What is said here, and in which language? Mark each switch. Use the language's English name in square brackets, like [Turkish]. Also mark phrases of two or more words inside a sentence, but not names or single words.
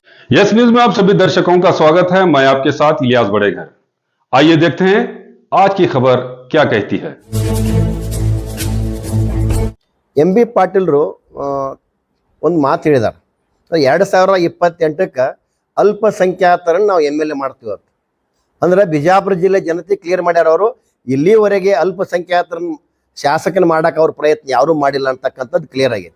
[Hindi] यस न्यूज में आप सभी दर्शकों का स्वागत है। मैं आपके साथ इलियास बड़ेघर। आइए देखते हैं आज की खबर क्या कहती है। [Kannada] MB ಪಾಟೀಲ್ರು ಒಂದು ಮಾತು ಹೇಳಿದಾರೆ. 2028ಕ್ಕೆ ಅಲ್ಪಸಂಖ್ಯಾತರನ್ನು ನಾವು MLA ಮಾಡ್ತೀವಿ ಅಂತ. ಅಂದ್ರೆ ಬಿಜಾಪುರ ಜಿಲ್ಲೆ ಜನತೆ ಕ್ಲಿಯರ್ ಮಾಡ್ಯಾರ. ಅವರು ಇಲ್ಲಿವರೆಗೆ ಅಲ್ಪಸಂಖ್ಯಾತರನ್ನು ಶಾಸಕನ ಮಾಡಕ್ಕೆ ಅವ್ರ ಪ್ರಯತ್ನ ಯಾರೂ ಮಾಡಿಲ್ಲ ಅಂತಕ್ಕಂಥದ್ದು ಕ್ಲಿಯರ್ ಆಗೈತೆ.